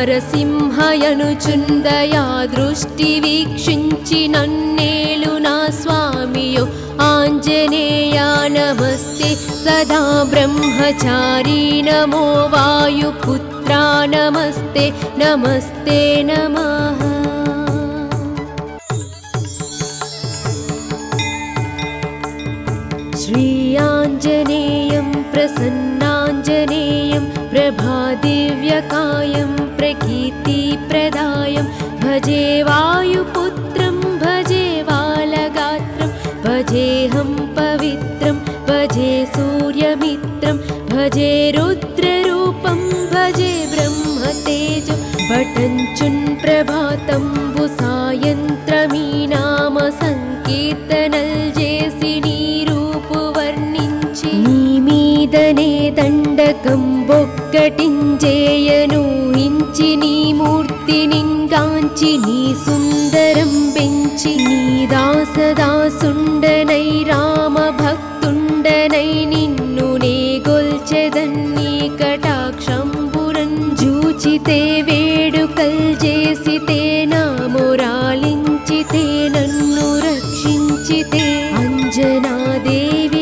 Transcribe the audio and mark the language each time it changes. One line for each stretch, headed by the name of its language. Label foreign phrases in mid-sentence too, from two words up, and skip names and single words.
Telugu: నరసింహయనుచుందయా దృష్టి వీక్షించి నన్నేలు నా స్వామియో
Sanskrit: ఆంజనేయా నమస్తే సదా బ్రహ్మచారీ నమో వాయుపుత్రా నమస్తే నమస్తే నమః श्रीयाञ्जनेयं प्रसन्नाञ्जनेयं प्रभादिव्यकायं प्रकीर्तिप्रदायं भजे वायुपुत्रं भजे बालगात्रं भजेऽहं पवित्रं भजे सूर्यमित्रं भजे रुद्ररूपं भजे ब्रह्मतेजं
Telugu: భటంచున్ ప్రభాతంబు సాయంత్రమీ నామ సంకీర్తనల్ జేసి నీ దండకం బొక్కటించేయను హించి నీ మూర్తినింగాంచి నీ సుందరం పెంచి నీ దాసదాసుండనై రామ భక్తుండనై నిన్ను నే గొల్చెదన్ని కటాక్షంబురన్ జూచితే వేడుకల్ చేసితే నా మొరాలించితే నన్ను రక్షించితే అంజనాదేవి